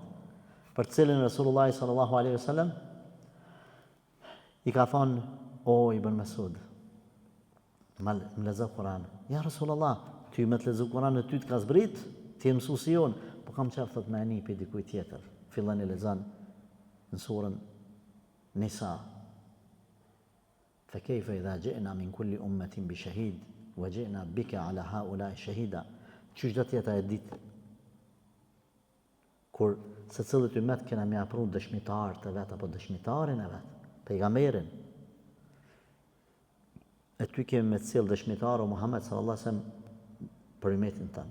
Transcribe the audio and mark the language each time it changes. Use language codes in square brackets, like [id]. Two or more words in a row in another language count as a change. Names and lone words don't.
[sq] Për cilin Resulullah [ar] صلى الله عليه وسلم [sq] i ka thonë, o Ibn Mesud, më lexo Kur'an. [ar] يا رسول الله, [sq] ty me të lexo Kur'an ty të ka zbrit, ti e mësuesi jon, po kam çfarë thot me ani pe dikujt tjetër. Fillon e lexon në surën Nisa. [ar] فكيف إذا جئنا من كل أمة بشهيد وجئنا بك على هؤلاء شهيدا. [sq] Qysh do të jetë ajo ditë kur secillit ummet kena më afru dëshmitar të vet apo dëshmitarin e vet, pejgamberin. E ty kemi me cilë dëshmitar o Muhammed [ar] صلى الله عليه وسلم [sq] për ummetin tonë.